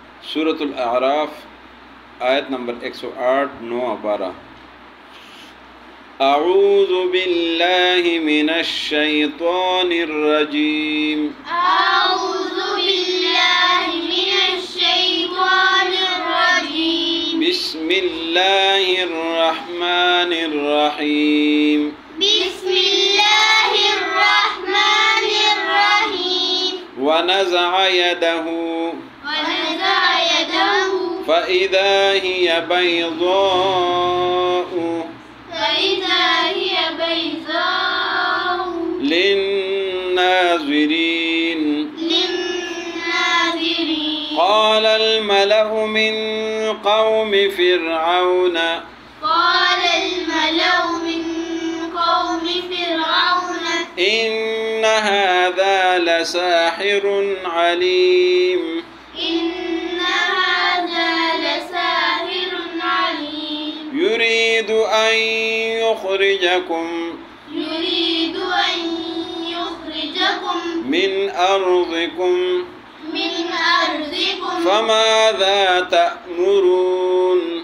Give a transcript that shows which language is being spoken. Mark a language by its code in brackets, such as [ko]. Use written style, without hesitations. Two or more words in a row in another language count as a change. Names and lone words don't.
[hi] सूरतुल अराफ आयत नंबर 108 9 12। [ar] أعوذ بالله من الشيطان الرجيم. أعوذ بالله من الشيطان الرجيم. بسم الله الرحمن الرحيم. بسم الله الرحمن الرحيم. ونزع يده فإذا هي بيضاء للناظرين. قال الملأ من قوم فرعون إن هذا لساحر عليم. يريد أن يخرجكم من أرضكم فماذا تأمرون.